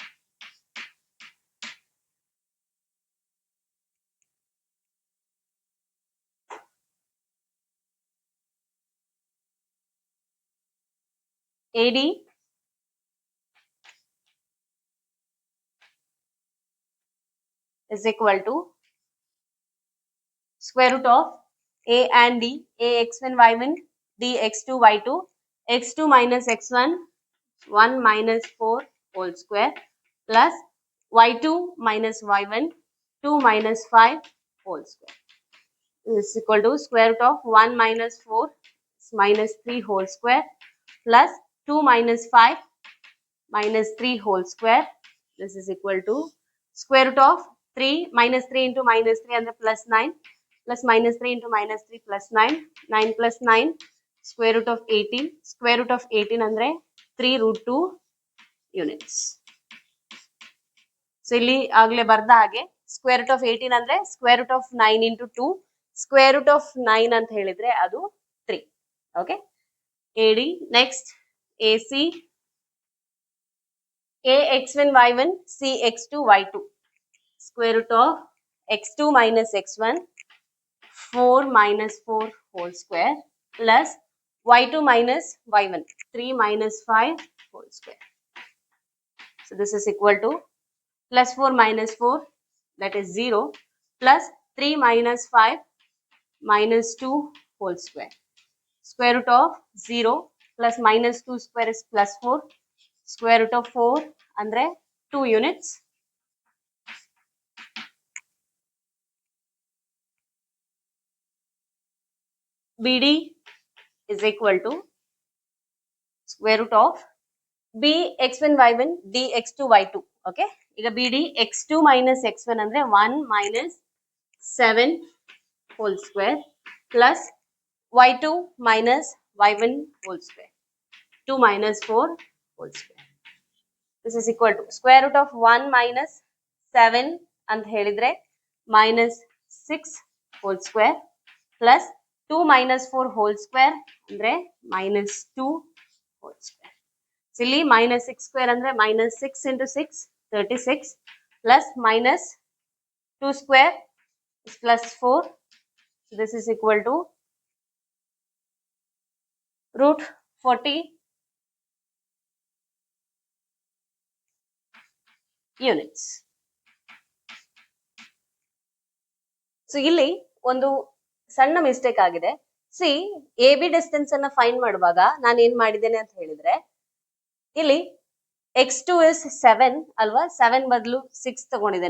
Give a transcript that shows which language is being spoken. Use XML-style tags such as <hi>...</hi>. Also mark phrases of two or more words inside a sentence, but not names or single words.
<en>AD is equal to square root of A and D, A x1 y1, D x2 y2, x2 minus x1, 1 minus 4 whole square plus y2 minus y1, 2 minus 5 whole square. This is equal to square root of 1 minus 4 is minus 3 whole square plus 2 minus 5 minus 3 whole square. This is equal to square root of 3 minus 3 into minus 3 ಅಂದ್ರೆ plus 9 plus minus 3 into minus 3 plus 9 9 plus 9 square root of 18 square root of 18 ಅಂದ್ರೆ 3 root 2 units.</en> <kn>ಸೊ ಇಲ್ಲಿ ಆಗ್ಲೇ ಬರ್ದ ಹಾಗೆ</kn> <en>square root of 18</en> <kn>ಅಂದ್ರೆ</kn> <en>square root of 9 into 2 square root of 9</en> <kn>ಅಂತ ಹೇಳಿದ್ರೆ ಅದು 3.</kn> <en>ಓಕೆ, AD. ನೆಕ್ಸ್ಟ್ AC AX1 Y1 CX2 Y2 square root of x2 minus x1 4 minus 4 whole square plus y2 minus y1 3 minus 5 whole square. So this is equal to plus 4 minus 4 that is 0 plus 3 minus 5 minus 2 whole square. Square root of 0 plus minus 2 square is plus 4. Square root of 4 andre 2 units. BD is equal to square root of B x1 y1 D x2 y2. Okay, ಈಗ BD x2 minus x1 ಅಂದ್ರೆ 1 minus 7 whole square plus y2 minus y1 whole square 2 minus 4 whole square. This is equal to square root of 1 minus 7 ಅಂತ ಹೇಳಿದ್ರೆ minus 6 whole square plus 2 minus 4 whole square ಅಂದ್ರೆ minus 2 whole square. ಇಲ್ಲಿ minus 6 square ಅಂದ್ರೆ minus 6 into 6 36 plus minus 2 square is plus 4. So this is equal to root 40 units.</en> <kn>ಸೊ ಇಲ್ಲಿ ಒಂದು ಸಣ್ಣ ಮಿಸ್ಟೇಕ್ ಆಗಿದೆ. ಸಿ ಎ ಬಿ ಡಿಸ್ಟೆನ್ಸ್ ಅನ್ನ ಫೈಂಡ್ ಮಾಡುವಾಗ ನಾನು ಏನ್ ಮಾಡಿದ್ದೇನೆ ಅಂತ ಹೇಳಿದ್ರೆ ಇಲ್ಲಿ</kn> <en>x2 is 7</en> <kn>ಅಲ್ವಾ, 7 ಬದಲು 6 ತಗೊಂಡಿದ್ದೇನೆ.</kn>